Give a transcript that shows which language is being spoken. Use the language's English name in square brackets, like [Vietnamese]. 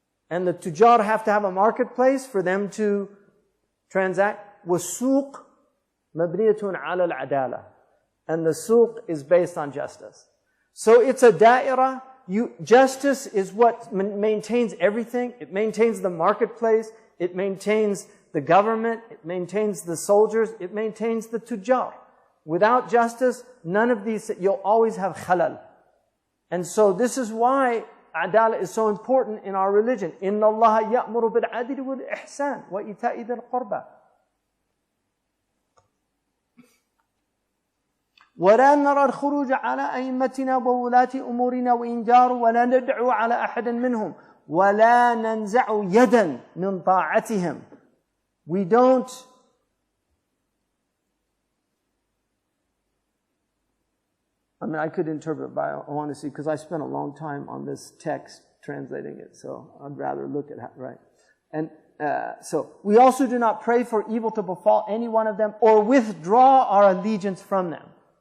[English] And the tujar have to have a marketplace for them to transact. [Arabic] والسوق مبنية على العدالة. [English] And the suq is based on justice. So it's a da'ira. Justice is what maintains everything. It maintains the marketplace. It maintains the government. It maintains the soldiers. It maintains the tujar. Without justice, none of these, you'll always have khalal. And so this is why adala is so important in our religion. [Arabic] إِنَّ اللَّهَ يَأْمُرُ بِالْعَدْلِ وَالْإِحْسَانِ وَإِيتَاءِ ذِي الْقُرْبَى. ولا نرى الخروج على أئمتنا وولاة أمورنا وإن جاروا ولا ندعو على أحد منهم ولا ننزع يدا من طاعتهم. [English] We don't I could interpret, but I want to see, because I spent a long time on this text translating it, so I'd rather look at it, right? And so we also do not pray for evil to befall any one of them or withdraw our allegiance from them.